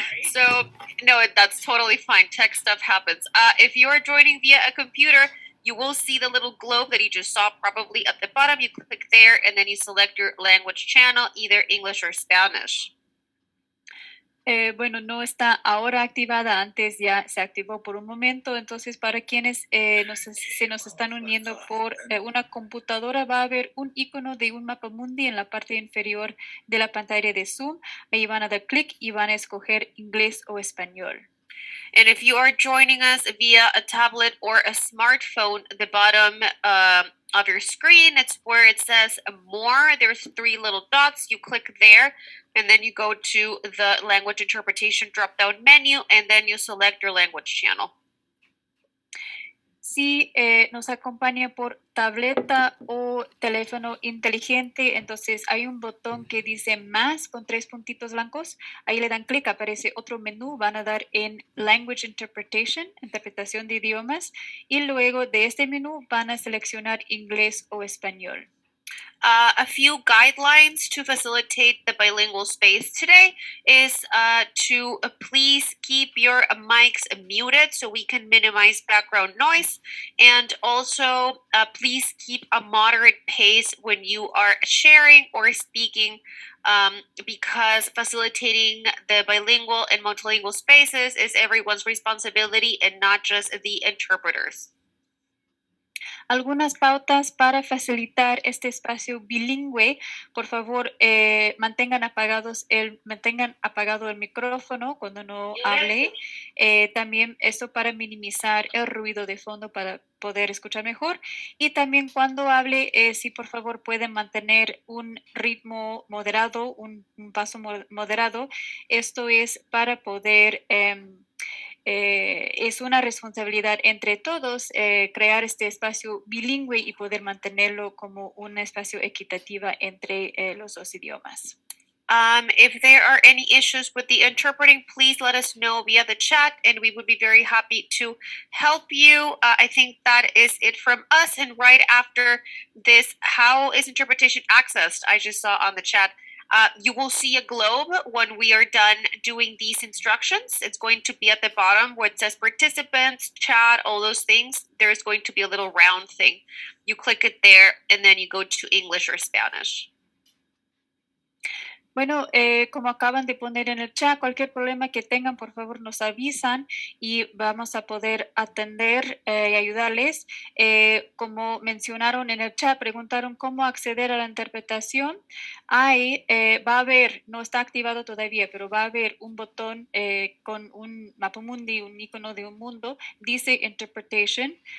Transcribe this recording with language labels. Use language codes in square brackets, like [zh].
[en] So, no, that's totally fine. Tech stuff happens. If you are joining via a computer, you will see the little globe that you just saw probably at the bottom. You click there and then you select your language channel, either English or Spanish. [es] Bueno, no está ahora activada, antes ya se activó por un momento, entonces para quienes se nos están uniendo por una computadora va a haber un icono de un mapa mundi en la parte inferior de la pantalla de Zoom, ahí van a dar clic y van a escoger inglés o español. [en] And if you are joining us via a tablet or a smartphone, the bottom of your screen, it's where it says more. There's 3 little dots. You click there, and then you go to the language interpretation drop-down menu, and then you select your language channel. [es] si nos acompaña por tableta o teléfono inteligente, entonces hay un botón que dice más con 3 puntitos blancos. Ahí le dan clic, aparece otro menú, van a dar en Language Interpretation, interpretación de idiomas, y luego de este menú van a seleccionar inglés o español. [en] A few guidelines to facilitate the bilingual space today is to please keep your mics muted so we can minimize background noise, and also please keep a moderate pace when you are sharing or speaking, because facilitating the bilingual and multilingual spaces is everyone's responsibility and not just the interpreters. [es] Algunas pautas para facilitar este espacio bilingüe. Por favor, mantengan apagado el micrófono cuando no hable. También esto para minimizar el ruido de fondo para poder escuchar mejor. Y también cuando hable, si por favor pueden mantener un ritmo moderado, un paso moderado. Esto es para poder... es una responsabilidad entre todos crear este espacio bilingüe y poder mantenerlo como un espacio equitativo entre los dos idiomas. [en] If there are any issues with the interpreting, please let us know via the chat and we would be very happy to help you. I think that is it from us. And right after this, how is interpretation accessed? I just saw on the chat. You will see a globe when we are done doing these instructions. It's going to be at the bottom where it says participants, chat, all those things. There's going to be a little round thing. You click it there and then you go to English or Spanish. [es] Bueno, como acaban de poner en el chat, cualquier problema que tengan, por favor nos avisan y vamos a poder atender y ayudarles. Como mencionaron en el chat, preguntaron cómo acceder a la interpretación. Ahí va a haber, no está activado todavía, pero va a haber un botón con un mapamundi, un icono de un mundo, dice Interpretation.